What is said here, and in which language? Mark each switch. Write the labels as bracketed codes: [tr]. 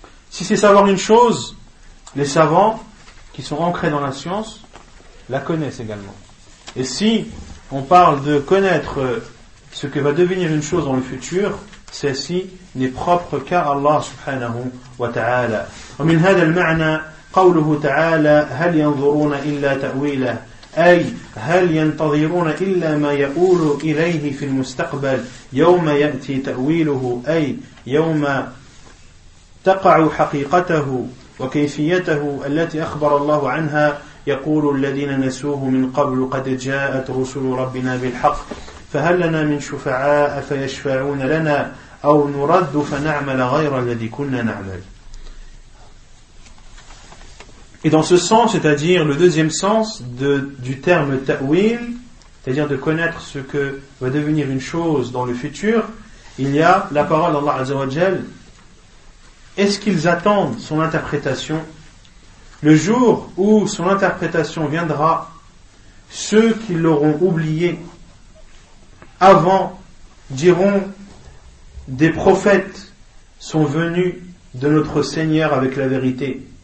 [fr] Si c'est savoir une chose, les savants qui sont ancrés dans la science la connaissent également. Et si on parle de connaître ce que va devenir une chose dans le futur, celle-ci n'est propre qu'à Allah subhanahu wa ta'ala. [ar] ومن هذا المعنى قوله تعالى هل ينظرون إلا تأويله, أي هل ينتظرون إلا ما يقول إليه في المستقبل يوم يأتي تأويله, أي يوم تقع حقيقته وكيفيته التي أخبر الله عنها, يقول الذين نسوه من قبل قد جاءت رسل ربنا بالحق فهل لنا من شفعاء فيشفعون لنا أو نرد فنعمل غير الذي كنا نعمل. [fr] Et dans ce sens, c'est-à-dire le deuxième sens de, du terme ta'wil, c'est-à-dire de connaître ce que va devenir une chose dans le futur, il y a la parole d'Allah Azza wa Jal. Est-ce qu'ils attendent son interprétation? Le jour où son interprétation viendra, ceux qui l'auront oublié avant diront des prophètes sont venus de notre Seigneur avec la vérité.